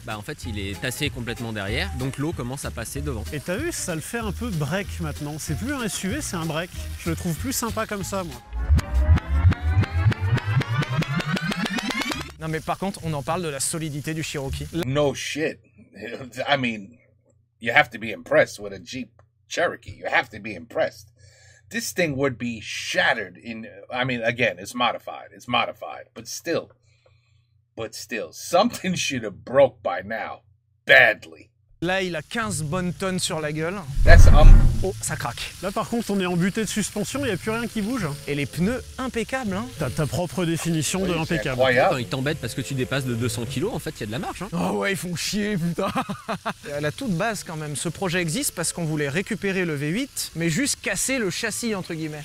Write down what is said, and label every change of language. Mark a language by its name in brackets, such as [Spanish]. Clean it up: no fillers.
[French] Bah en fait, il est tassé complètement derrière, donc l'eau commence à passer devant. Et t'as vu, ça le fait un peu break maintenant. C'est plus un SUV, c'est un break. Je le trouve plus sympa comme ça, moi. Non mais par contre, on en parle de la solidité du Cherokee. [English] No shit. I mean, you have to be impressed with a Jeep Cherokee. You have to be impressed. This thing would be shattered in, I mean, again, it's modified, but still, something should have broke by now, badly. [French] Là, il a 15 bonnes tonnes sur la gueule. [English] That's [French] Oh, ça craque. Là, par contre, on est en butée de suspension, il n'y a plus rien qui bouge. Et les pneus impeccables, hein. T'as ta propre définition de Oui, c'est impeccable. incroyable. Quand il t'embête parce que tu dépasses de 200 kg, en fait, il y a de la marge. Hein. Oh ouais, ils font chier, putain. À la toute base, quand même, ce projet existe parce qu'on voulait récupérer le V8, mais juste casser le châssis, entre guillemets.